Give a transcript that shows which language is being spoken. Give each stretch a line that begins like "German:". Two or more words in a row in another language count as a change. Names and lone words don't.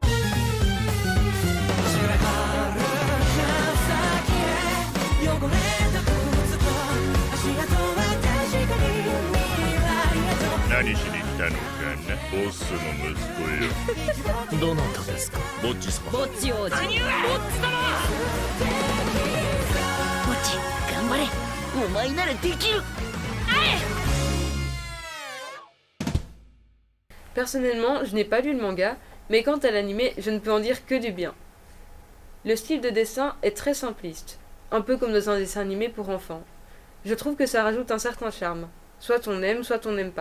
Japanese: 何しに来たのかな、ボスの息子よ。どなたですか？ボッジ様。ボッチ王子。ボッチ様。ボッチ、頑張れ。お前ならできる。
French: Personnellement, je n'ai pas lu le manga, mais quant à l'animé, je ne peux en dire que du bien. Le style de dessin est très simpliste, un peu comme dans un dessin animé pour enfants. Je trouve que ça rajoute un certain charme. Soit on aime, soit on n'aime pas.